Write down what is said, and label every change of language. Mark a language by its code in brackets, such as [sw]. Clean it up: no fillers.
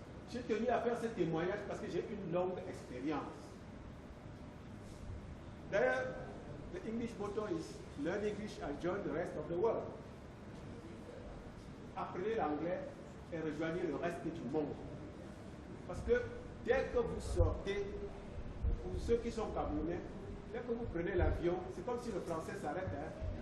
[fr] J'ai tenu à faire ce témoignage parce que j'ai une longue expérience. D'ailleurs, [en] the English motto is learn English and join the rest of the world. [fr] Apprenez l'anglais et rejoignez le reste du monde. Parce que dès que vous sortez, pour ceux qui sont camerounais, dès que vous prenez l'avion, c'est comme si le français s'arrête. Hein.